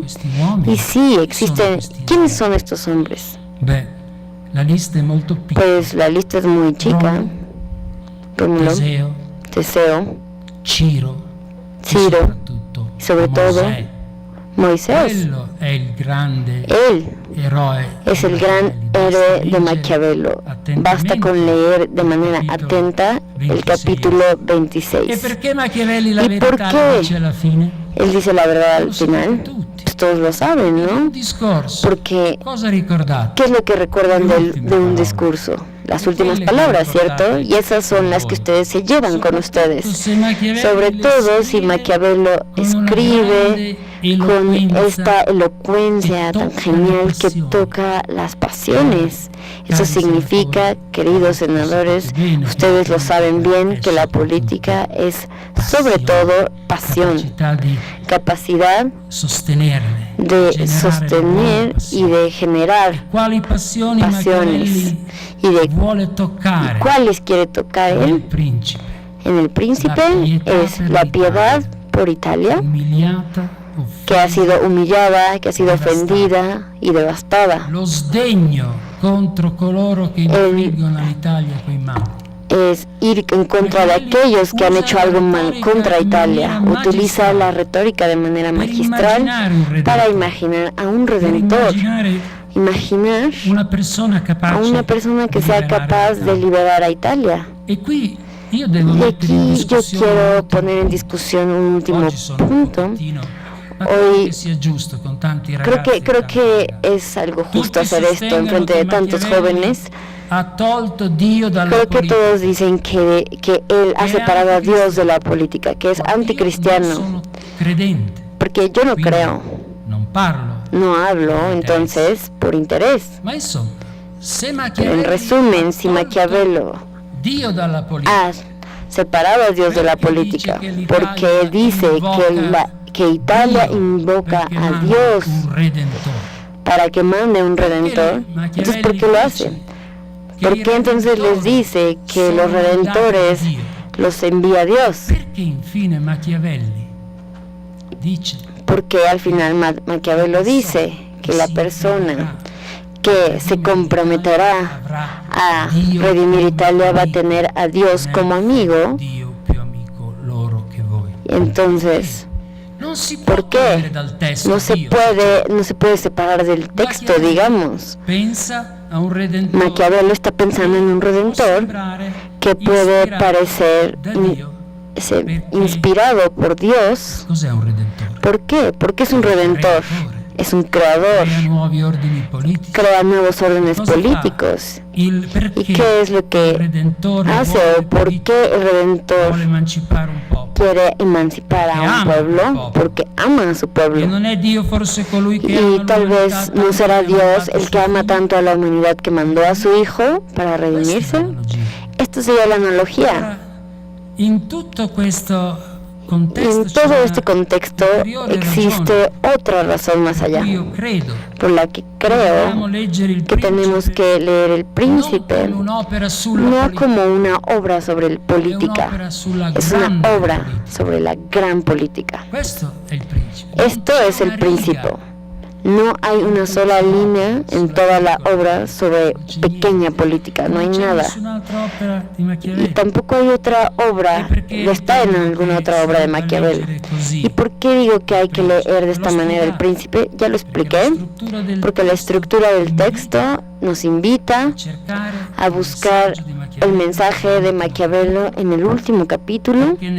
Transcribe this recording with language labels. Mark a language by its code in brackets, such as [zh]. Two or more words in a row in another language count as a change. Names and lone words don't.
[es] Y sí, existen. ¿Quiénes son estos hombres? Pues la lista es muy chica. Rómulo, Teseo, Ciro, y sobre todo Moisés. [it] Quello è il grande [es] Él [it] eroe. [es] es el gran héroe de Maquiavelo. Basta con leer de manera atenta el capítulo [it] E 26. perché Machiavelli la [es] ¿Y por [it] verità [es] qué? [it] la dice alla fine? [es] Él dice la verdad al [it] Lo sanno [es] final. [it] tutti. [es] Pues todos lo saben, [it] Un [es] ¿no? [it] discorso. [es] Porque, [it] Cosa ricordate? [es] ¿qué es lo que recuerdan de un discurso? Las últimas palabras, ¿cierto? Y esas son las que ustedes se llevan con ustedes. Sobre todo si Maquiavelo escribe con esta elocuencia tan genial que toca las pasiones. Eso significa, queridos senadores, ustedes lo saben bien, que la política es sobre todo pasión, [it] Capacità di [es] capacidad [it] sostenerle, [es] de [it] generare [es] sostener [it] nuove [es] y [it] passioni. [es] de generar [it] Quali passioni [es] pasiones [it] Machiavelli [es] y de [it] vuole toccare [es] cuáles quiere tocar [it] nel [es] él. [it] principe? [es] En el príncipe es la piedad por Italia, [it] Umiliata, [es] que ha [it] offesa, [es] sido humillada, que ha sido ofendida y devastada. [it] lo sdegno contro coloro che infliggono all'Italia quei mali. [es] Es ir en contra de aquellos que han hecho algo mal contra Italia. Utiliza la retórica de manera magistral para imaginar a un [it] Per [es] redentor, [it] immaginare [es] imaginar [it] una persona [es] a [it] capace [es] una persona que sea [it] liberare [es] capaz de [it] l'Italia. [es] liberar a Italia. [it] E qui io devo [es] Y [it] mettere in [es] aquí yo [it] discussione [es] quiero poner en discusión un último [it] oggi sono un [es] punto. [it] pochettino, ma [es] Hoy [it] credo che sia giusto con tanti ragazzi [es] Creo [it] e [es] que [it] tanti [es] es algo justo [it] Tutti [es] hacer esto en [it] sostengono [es] frente [it] che [es] de tantos [it] Machiavelli [es] jóvenes. [it] ha tolto Dio dalla [es] Creo que [it] politica. [es] todos dicen que él ha separado a Dios de la política, que es [it] Ma io non [es] anticristiano, [it] sono credente, [es] porque yo no [it] quindi [es] creo, [it] non parlo. [es] no hablo entonces por interés. [it] Ma insomma, se [es] Pero [it] Machiavelli [es] en resumen, [it] ha [es] si [it] tolto [es] Maquiavelo [it] Dio dalla politica, [es] ha separado a Dios de la política, porque dice que Italia invoca [it] perché [es] a [it] manda [es] Dios [it] un redentore. [es] para que mande un redentor, entonces ¿por qué lo hace? ¿Por qué entonces les dice que los redentores los envía Dios? [it] Perché infine Machiavelli dice [es] Porque al final Maquiavelo dice que la persona que se comprometerá a redimir Italia va a tener a Dios como amigo. [it] Dio più amico loro che voi. [es] Entonces, [it] Non si può [es] ¿por qué [it] togliere dal testo [es] no se [it] Dio. [es] puede separar del texto, digamos? [it] Pensa a un redentore. [es] Maquiavelo está pensando en un [it] Può [es] redentor [it] sembrare [es] que puede [it] ispirato [es] parecer [it] da Dio. [es] inspirado por Dios. [it] Cos'è un redentore? [es] ¿Por qué? Porque es un redentor, es un creador, [it] Crea nuovi ordini politici. [es] crea nuevos órdenes [it] Cosa fa? [es] políticos. [it] Il [es] ¿Y [it] perché [es] qué es lo [it] il [es] que [it] redentore [es] hace [it] vuole [es] o por qué el [it] vuole [es] redentor [it] emancipare un popolo? [es] quiere emancipar a Porque un ama al pueblo? [it] popolo. [es] Porque ama a su [it] E [es] pueblo. [it] non è Dio forse colui che ama [es] Y tal [it] l'umanità [es] vez [it] tanto [es] no será [it] che ha [es] Dios [it] mandato [es] el [it] suo [es] que ama [it] figlio? [es] tanto a la humanidad que mandó a su hijo para [it] Questa è [es] redimirse. [it] l'analogia. [es] Esto sería la analogía. [it] Ora, in tutto questo [es] Y [it] contesto [es] en todo este contexto existe otra razón más allá, [it] io credo [es] por la que [it] dobbiamo [es] creo [it] leggere il [es] que tenemos [it] principe [es] que leer El [it] non [es] Príncipe [it] come un'opera sulla [es] no [it] politica, [es] como una obra sobre el [it] è [es] política, [it] un'opera sulla [es] es [it] grande [es] una obra [it] politica. [es] sobre la gran política. [it] Questo è il principe. [es] Esto [it] Non c'è [es] es El [it] una riga [es] Príncipe. No hay una sola línea en toda la obra sobre pequeña política, no hay [it] Non c'è [es] nada. [it] nessun'altra opera di [es] Y [it] Machiavelli. [es] tampoco hay otra obra, no está en alguna otra obra de Maquiavelo. ¿Y por qué digo que hay que leer de esta manera El Príncipe? Ya lo expliqué, porque la estructura del texto nos invita a buscar el mensaje de Maquiavelo en el último capítulo,